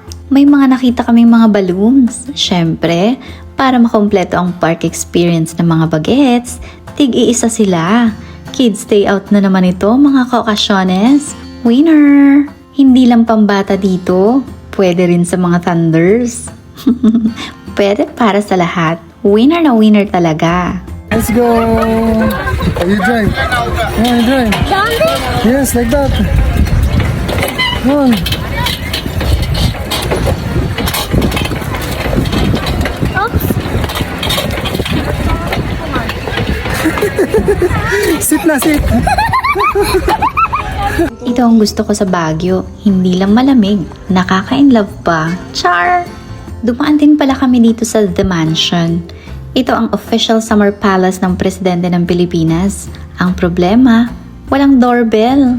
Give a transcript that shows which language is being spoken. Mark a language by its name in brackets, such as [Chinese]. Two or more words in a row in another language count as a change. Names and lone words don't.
[Filipino] May mga nakita kaming mga balloons. Syempre, para makompleto ang [English] park experience [Filipino] ng mga bagets, tig-iisa sila. Kids day out na naman ito mga kaokasyones. [English] Winner! [Filipino] Hindi lang pambata dito. Pwede rin sa mga thunders. Pwede para sa lahat. Winner na winner talaga. [English] Let's go! Oh, you drive. Yeah, you drive. Yes, like that. Come on. Sit na, sit. [Filipino] Ito ang gusto ko sa Baguio. Hindi lang malamig, nakaka-inlove pa. Char! Dumaan din pala kami dito sa The Mansion. Ito ang [English] official summer palace [Filipino] ng presidente ng Pilipinas. Ang problema, walang doorbell.